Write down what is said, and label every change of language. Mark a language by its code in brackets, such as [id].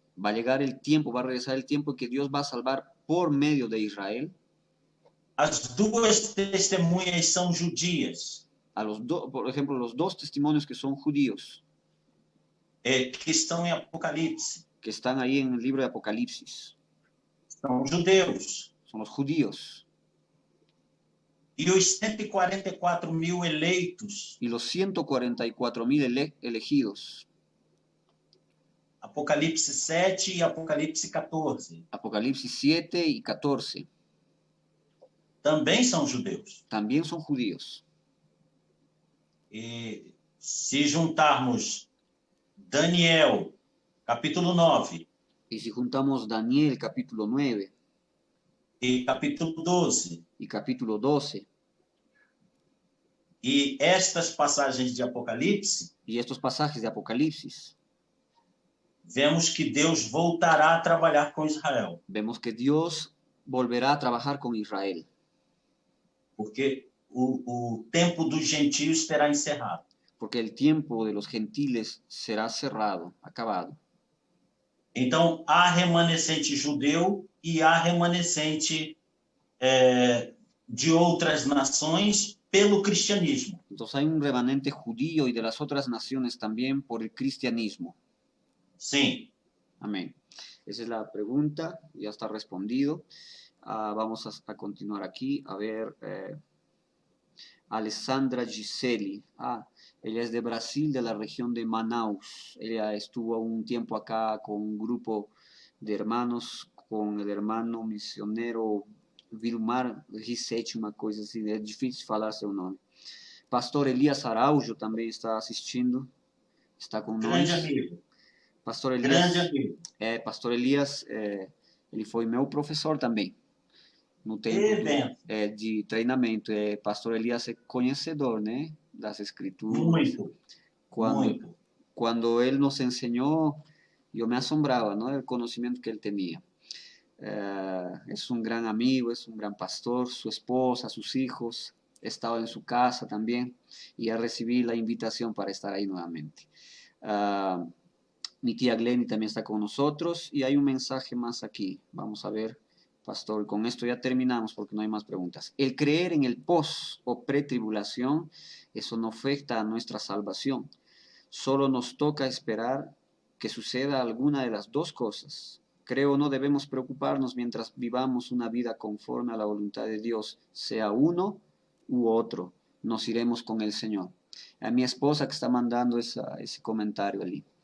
[es] Va a llegar el tiempo, va a regresar el tiempo que Dios va a salvar por medio de Israel. [pt] As duas testemunhas são judias. [es] Por ejemplo, los dos testimonios que son judíos. [pt] Que estão em Apocalipse. [es] Que están ahí en el libro de Apocalipsis. [pt] São judeus. [es] Son los judíos. [pt] E os 144.000 eleitos. [es] Y los 144.000 elegidos. [pt] Apocalipse 7 e Apocalipse 14. [es] Apocalipsis 7 y 14. [pt] Também são judeus. [es] También son judíos. [pt] E se juntarmos Daniel, capítulo 9. [es] Y si juntamos Daniel, capítulo 9. [pt] E capítulo 12. [es] Y capítulo 12. [pt] E estas passagens de Apocalipse. [es] Y estos pasajes de Apocalipsis. [pt] Vemos que Deus voltará a trabalhar com Israel. [es] Vemos que Dios volverá a trabajar con Israel. [pt] Porque o tempo dos gentios terá encerrado. [es] Porque el tiempo de los gentiles será cerrado, acabado. [pt] Então, há remanescente judeu e há remanescente de outras nações pelo cristianismo. [es] Entonces hay un remanente judío y de las otras naciones también por el cristianismo. [pt] Sim. [es] Amén. Esa es la pregunta, ya está respondido. Vamos a continuar aquí. A ver, Alessandra Giseli. Ella es de Brasil, de la región de Manaus. Ella estuvo un tiempo acá con un grupo de hermanos, con el hermano misionero Vilmar Rissetti, [pt] uma coisa assim, é difícil falar seu nome. Pastor Elias Araújo também está assistindo, está com nós. Grande amigo. Pastor Elias, grande amigo. Pastor Elias, ele foi meu professor também, no tempo de treinamento. Pastor Elias é conhecedor, né, das escrituras. Muito, muito. Quando ele nos ensinou, eu me assombrava, ¿no?, [es] el conocimiento que [pt] ele tinha. [es] Es un gran amigo, es un gran pastor, su esposa, sus hijos, he estado en su casa también y ya recibí la invitación para estar ahí nuevamente. Mi tía Glenny también está con nosotros y hay un mensaje más aquí. Vamos a ver, pastor, con esto ya terminamos porque no hay más preguntas. El creer en el post o pretribulación, eso no afecta a nuestra salvación. Solo nos toca esperar que suceda alguna de las dos cosas. Creo no debemos preocuparnos mientras vivamos una vida conforme a la voluntad de Dios, sea uno u otro. Nos iremos con el Señor. A mi esposa que está mandando [pt] esse comentário ali.